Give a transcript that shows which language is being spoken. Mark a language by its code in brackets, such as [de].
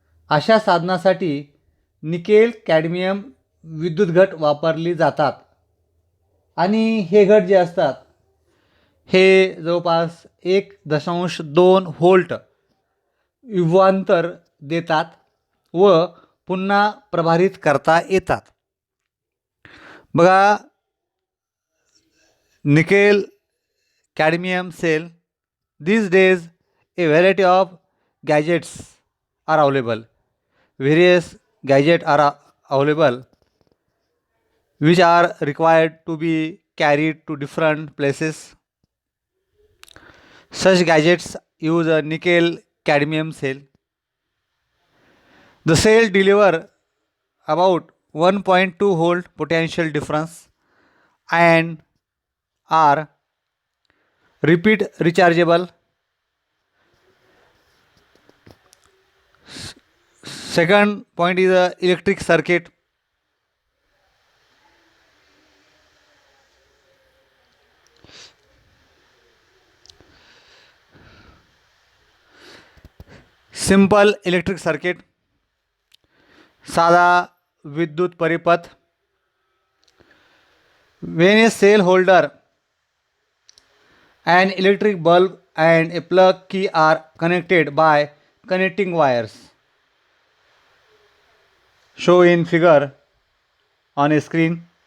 [mr] अशा साधनासाठी nickel cadmium विद्युत घट वापरली जातात आणि हे घट जे असतात हे जवळपास 1.2 व्होल्ट विभवांतर देतात व पुन्हा प्रभारित करता येतात. बघा [en] Nickel cadmium cell. These days a variety of gadgets are available. Various gadgets are available which are required to be carried to different places. Such gadgets use a nickel cadmium cell. The cell deliver about 1.2 volt potential difference and are repeat rechargeable. Second point is a electric circuit. Simple electric circuit, [mr] साधा विद्युत परिपथ. [en] When a cell holder, an electric bulb and a plug key are connected by connecting wires shown in figure on a screen.